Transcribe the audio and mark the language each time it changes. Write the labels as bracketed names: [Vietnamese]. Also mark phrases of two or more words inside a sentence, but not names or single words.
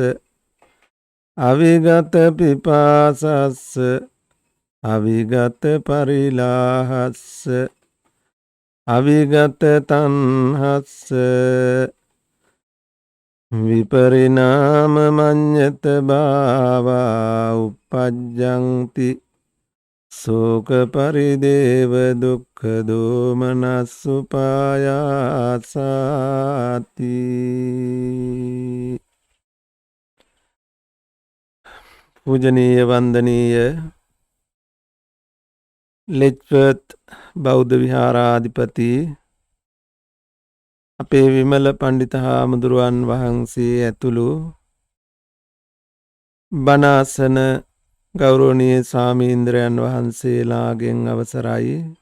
[Pali] අවිගත පිපාසස්ස අවිගත පරිලාහස්ස අවිගත තණ්හස්ස විපරිණාම මඤ්ඤත භාවා uppajjanti සෝක පරිදේව දුක්ඛ දෝමනස්සුපායාසාති. [Sinhala] පූජනීය වන්දනීය ලෙච්වර්ත් බෞද්ධ විහාරාධිපති අපේ විමල පණ්ඩිත හාමුදුරුවන් වහන්සේ ඇතුළු බණාසන ගෞරවනීය ස්වාමීන්ද්‍රයන් වහන්සේලාගෙන් අවසරයි.